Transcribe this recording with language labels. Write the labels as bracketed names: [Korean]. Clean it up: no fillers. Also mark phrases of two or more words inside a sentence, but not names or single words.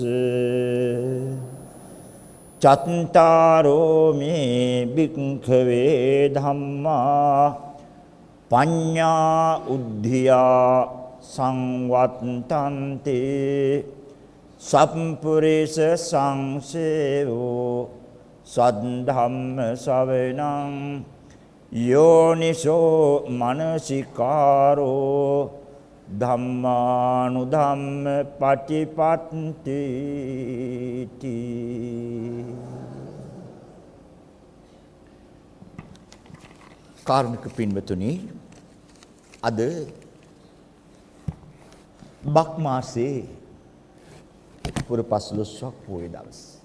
[Pali] චත්තාරෝ මේ භික්ඛවේ ධම්මා පඤ්ඤා උද්ධියා සංවත්තන්ති සම්පුරිස සංසේවෝ සද්ධම්ම ශවණං යෝනිසෝ මනසිකාරෝ ධම්මානුධම්ම පටිපත්ති [Sinhala] කාරුණික පින්වතුනි, අද බක් මාසේ පුර 15ක් පොය දවස්.